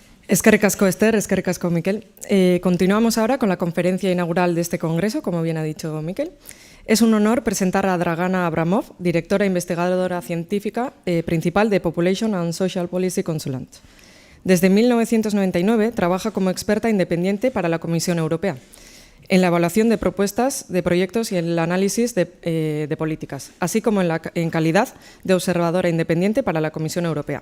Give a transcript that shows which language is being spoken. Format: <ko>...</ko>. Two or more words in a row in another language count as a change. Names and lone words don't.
<eu>Eskerrik asko, Esther, eskerrik asko, Miquel.</eu> <es>Continuamos ahora con la conferencia inaugural de este congreso, como bien ha dicho Miquel. Es un honor presentar a Dragana Abramov, directora e investigadora científica principal de Population and Social Policy Consultant. Desde 1999 trabaja como experta independiente para la Comisión Europea, en la evaluación de propuestas de proyectos y en el análisis de políticas, así como en calidad de observadora independiente para la Comisión Europea.</es>